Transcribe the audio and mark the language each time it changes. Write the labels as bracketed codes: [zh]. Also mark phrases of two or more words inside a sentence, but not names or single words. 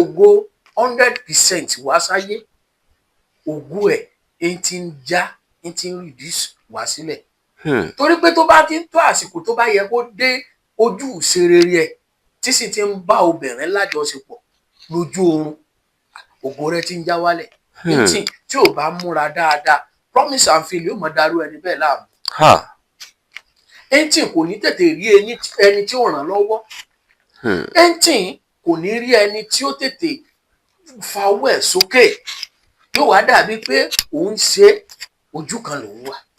[yo] ògo hundred percent wá sáyé, ògo ẹ̀, ń ti ń já, ń ti ń reduce wá sílẹ̀. Hmm. Torí pé tó bá ti ń tó àsìkò tó bá yẹ kó dé ojú ìṣerere ẹ̀, tí sì ti ń bá obìnrin lájọṣepọ̀ lójú oorun, ògo rẹ̀ ti ń já wálẹ̀. Hmm. Tí, tí ò bá múra dáadáa, [en] promise and fail [yo] yóò mọ darú ẹni bẹ́ẹ̀ láàmú. Ha. Ẹni tí kò ní tètè rí ẹni, ẹni tí ó ràn lọ́wọ́. Hmm. Ẹni tí kò ní rí ẹni tí ó tètè fa owó ẹ̀ sókè. Yóò wá dàbí pé òun ṣe ojú kan lòun wà.